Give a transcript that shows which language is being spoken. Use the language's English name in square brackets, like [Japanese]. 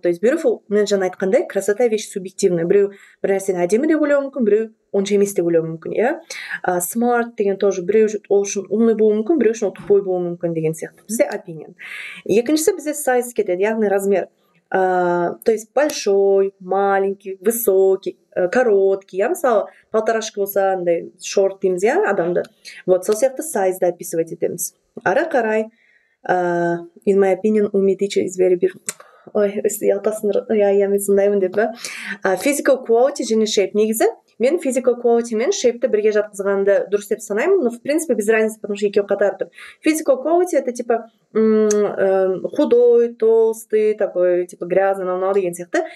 [Russian] То есть [Kazakh] beautiful, мен жаңа айтқандай, [Russian] красота вещь субъективная. [Kazakh] Біреу бір нәрсені әдемі деп ойлауы мүмкін, біреу онша емес деп ойлауы мүмкін, иә. Smart деген тоже біреу ол үшін умный болуы мүмкін, біреу үшін ол тупой болуы мүмкін деген сияқты. Бізде opinion. Екіншісі бізде size кетеді, яғни размер. [Russian] То есть большой, маленький, высокий, короткий, [Kazakh] я мысалы полторашка болса андай шорт дейміз, иә, адамды. Вот сол сияқты size-ды [Russian] описывать [Kazakh] етеміз. Ары қарай, [English] in my opinion, умный teacher is very beautiful. [Kazakh] Ой, ұялтасың, иә, мен сондаймын деп, physical quality және shape. Негізі мен physical quality мен shape'ті бірге жатқызғанды дұрыс деп санаймын, [Russian] но в принципе без разницы, потому что [Kazakh] екеуі қатар тұр. [Russian] Physical quality это типа худой, толстый, такой типа грязный, [Kazakh] мынау деген сияқты.